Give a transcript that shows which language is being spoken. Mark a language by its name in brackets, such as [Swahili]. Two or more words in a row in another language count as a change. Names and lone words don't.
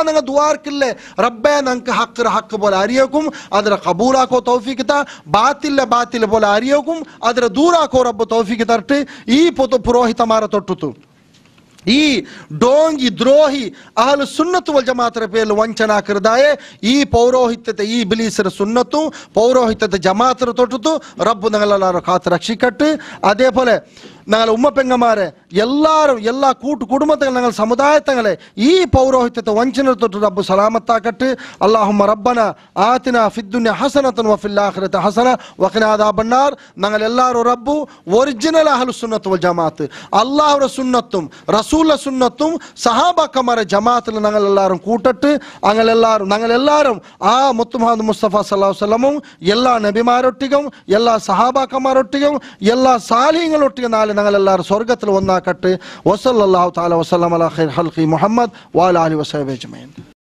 [Malayalam] നങ്ങെ ദുവാർക്കില്ലെ റബ്ബെ നങ്ങെ ഹക്ര ഹക്ക് ബോലെ അരിയോക്കും അദര കബൂലാക്കോ തൗഫീക്ക് താ ബാതില്ല ബോലെ അരിയോക്കും അദര ദൂരാക്കോ റബ്ബ് തൗഫീക്ക് തർട്ട് ഈ പൊതു പുരോഹിത മാര തൊട്ടുത് ഈ ഡോംഗി ദ്രോഹി അഹല് സുന്നത്ത് വൽ ജമാഅത്തര പേല് വഞ്ചന കർദായെ ഈ പൗരോഹിത്യത്തെ ഈ ബിലീസര സുന്നത്ത് പൗരോഹിത്യത്തെ ജമാഅത്തര തൊട്ടുത് റബ്ബ് നങ്ങളെല്ലാരും കാത്ത് രക്ഷിക്കട്ട് അതേ പോലെ ഞങ്ങൾ ഉമ്മപ്പെങ്ങമാരെ എല്ലാവരും എല്ലാ കുടുംബത്തെ ഞങ്ങൾ സമുദായത്തങ്ങളെ ഈ പൗരോഹിത്യത്തെ വഞ്ചന തൊട്ട് റബ്ബ് സലാമത്താക്കട്ട് [Arabic] اللهم ربنا آتنا في الدنيا حسنة وفي الآخرة حسنة وقنا عذاب النار [Malayalam] ഞങ്ങൾ എല്ലാവരും റബ്ബു ഒറിജിനൽ [Arabic] أهل السنة والجماعة [Malayalam] അല്ലാഹുവിന്റെ സുന്നത്തും റസൂലുള്ളാഹിന്റെ സുന്നത്തും സഹാബാക്കമാരെ ജമാഅത്തിൽ ഞങ്ങൾ എല്ലാവരും കൂട്ടട്ട് ഞങ്ങൾ എല്ലാവരും ആ മുത്ത് മുഹമ്മദ് മുസ്തഫ [Arabic] صلى الله عليه [Malayalam] വസല്ലമും എല്ലാ നബിമാരൊട്ടിലും എല്ലാ സഹാബാക്കമാരൊട്ടിലും എല്ലാ സാലിഹ്യങ്ങളൊട്ടിലും നാളെ ഞങ്ങളെല്ലാവരും സ്വർഗത്തിൽ ഒന്നാക്കട്ടെ [Arabic] وصلى الله تعالى وسلم على خير خلقه محمد وعلى آله وصحبه أجمعين.